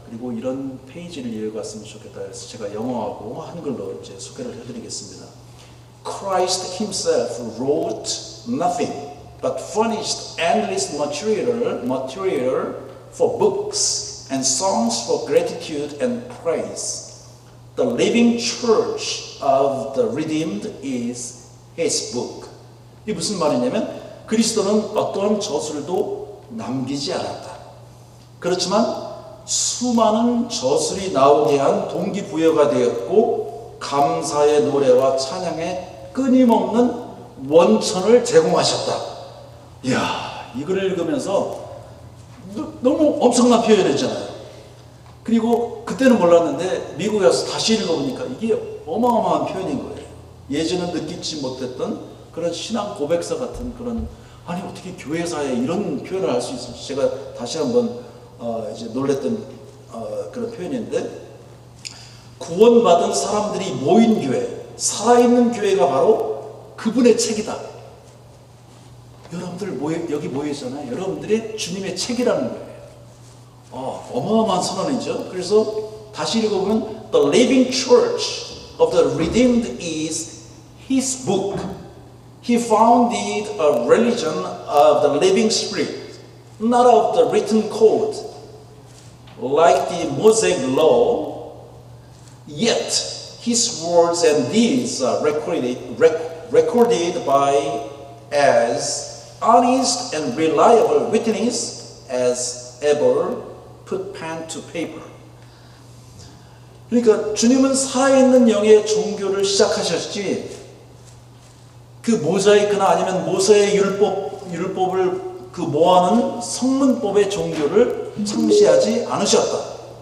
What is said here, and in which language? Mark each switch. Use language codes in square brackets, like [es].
[ko] 그리고 이런 페이지를 이어갔으면 좋겠다. 그래서 제가 영어하고 한글로 이제 소개를 해드리겠습니다. [en] Christ himself wrote nothing but furnished endless material for books and songs for gratitude and praise. The living church of the redeemed is his book. [ko] 이게 무슨 말이냐면 그리스도는 어떠한 저술도 남기지 않았다. 그렇지만 수많은 저술이 나오게 한 동기부여가 되었고 감사의 노래와 찬양의 끊임없는 원천을 제공하셨다. 이야, 이걸 읽으면서 너무 엄청난 표현이었잖아요. 그리고 그때는 몰랐는데 미국에 와서 다시 읽어보니까 이게 어마어마한 표현인 거예요. 예전에 느끼지 못했던 그런 신앙 고백서 같은 그런, 아니 어떻게 교회사에 이런 표현을 할 수 있을지 제가 다시 한번 이제 놀랬던 그런 표현인데, 구원받은 사람들이 모인 교회, 살아있는 교회가 바로 그분의 책이다. 여러분들 여기 모여있잖아요. 여러분들의 주님의 책이라는 거예요. 어마어마한 선언이죠. 그래서 다시 읽어보면 [en] The living church of the redeemed is his book. He founded a religion of the living spirit, not of the written code, like the Mosaic law. Yet his words and deeds are recorded by as honest and reliable witness as ever put pen to paper. [ko] 그러니까 주님은 살아있는 영의 종교를 시작하셨지, 그 모자이크나 아니면 모세의 율법을 그 모아놓은 성문법의 종교를 창시하지 않으셨다.